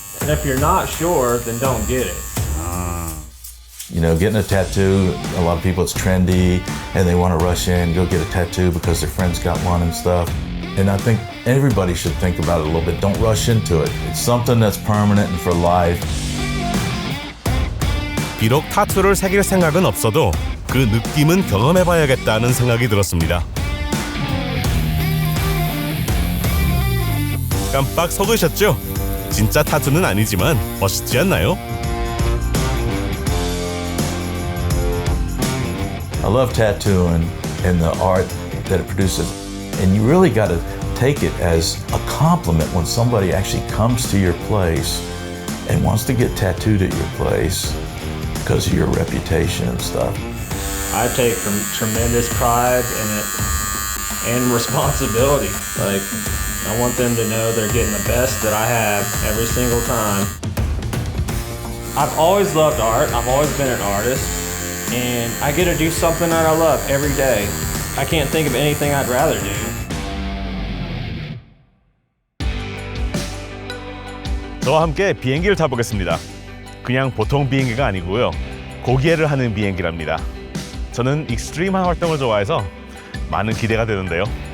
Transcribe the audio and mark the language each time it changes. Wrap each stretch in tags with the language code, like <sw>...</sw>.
<en>And if you're not sure, then don't get it. You know, getting a tattoo, a lot of people, it's trendy, and they want to rush in, go get a tattoo because their friends got one and stuff. And I think everybody should think about it a little bit. Don't rush into it. It's something that's permanent and for life.</en> <ko>비록 타투를 새길 생각은 없어도 그 느낌은 경험해봐야겠다는 생각이 들었습니다. 깜빡 속으셨죠? 진짜 타투는 아니지만 멋있지 않나요?</ko> <en>I love tattooing and the art that it produces. And you really got to take it as a compliment when somebody actually comes to your place and wants to get tattooed at your place because of your reputation and stuff. I take tremendous pride in it and responsibility. Like, I want them to know they're getting the best that I have every single time. I've always loved art. I've always been an artist. And I get to do something that I love every day. I can't think of anything I'd rather do.</en> <ko>저와 함께 비행기를 타보겠습니다. 그냥 보통 비행기가 아니고요. 곡예를 하는 비행기랍니다. 저는 익스트림한 활동을 좋아해서 많은 기대가 되는데요.</ko>